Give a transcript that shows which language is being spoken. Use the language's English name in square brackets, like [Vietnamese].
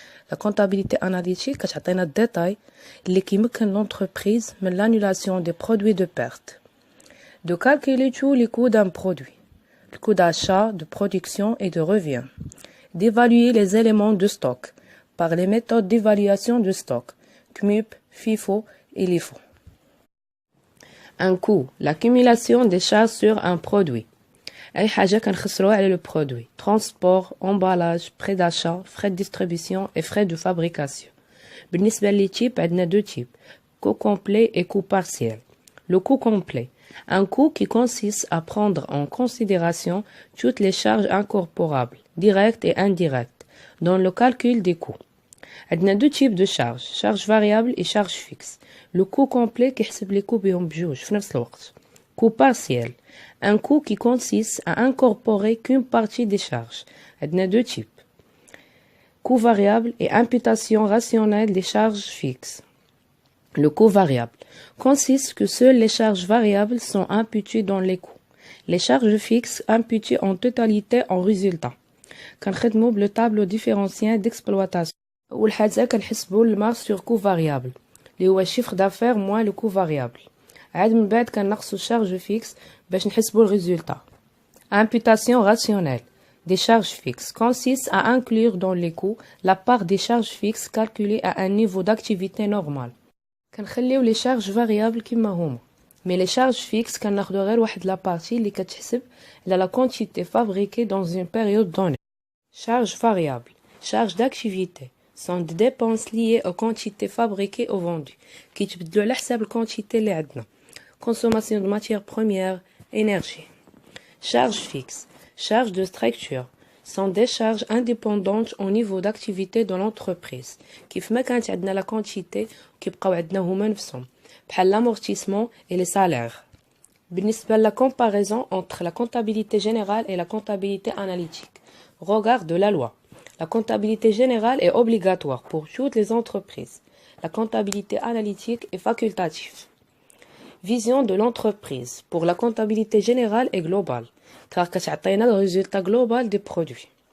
[French] La comptabilité analytique [Arabic] كتعطينا الديتاي اللي كيمكن [French] l'entreprise من l'annulation des produits de perte de calculer tous les coûts d'un produit, le coût d'achat, de production et de revient, d'évaluer les éléments de stock par les méthodes d'évaluation de stock, CMUP, FIFO et LIFO. Un coût, l'accumulation des charges sur un produit. [Arabic] أي حاجة كنخسروها على le produit. [French] Transport, emballage, frais d'achat, frais de distribution et frais de fabrication. [Arabic] بالنسبة لي [French] types, [Arabic] عندنا [French] deux types. Coût complet et coût partiel. Le coût complet. Un coût qui consiste à prendre en considération toutes les charges incorporables, directes et indirectes, dans le calcul des coûts. [Arabic] عندنا [French] deux types de charges. Charges variables et charges fixes. Le coût complet [Arabic] كيحسب [French] les coûts [Arabic] بهم بجوج في نفس الوقت. [French] Coût partiel. Un coût qui consiste à incorporer qu'une partie des charges. Il y a deux types. Coût variable et imputation rationnelle des charges fixes. Le coût variable consiste que seules les charges variables sont imputées dans les coûts. Les charges fixes imputées en totalité en résultat. [Arabic] كنخدموا [French] le tableau différentiel d'exploitation. [Arabic] أول حاجة كنحسبوا [French] المارge sur coût variable [Arabic] اللي هو [French] chiffre d'affaires moins le coût variable. [Arabic] عاد من بعد كنقصوا charge fixe باش نحسبوا الريزولتا. [French] Imputation rationnelle des charges fixes consiste à inclure dans les coûts la part des charges fixes calculées à un niveau d'activité normal. [Arabic] كنخليو [French] les charges variables [Arabic] كما هما. [French] Mais les charges fixes [Arabic] كناخدو غير واحد [French] la partie [Arabic] اللي كتحسب على [French] la quantité fabriquée dans une période donnée. Charges variables, charges d'activité sont des dépenses liées aux quantités fabriquées ou vendues [Arabic] كيتبدلوا على حساب [French] الquantité [Arabic] اللي عندنا. [French] Consommation de matières premières, énergie. Charges fixes, charges de structure, sont des charges indépendantes au niveau d'activité de l'entreprise. [Arabic] كيف ما كانت عندنا la quantité كيبقاو عندنا هما نفسهم بحال l'amortissement et les salaires. [French] بالنسبة la comparaison entre la comptabilité générale et la comptabilité analytique. Regard de la loi. La comptabilité générale est obligatoire pour toutes les entreprises. La comptabilité analytique est facultative. Vision de l'entreprise pour la comptabilité générale et globale car [Arabic] كتعطينا [French] le résultat global des produits.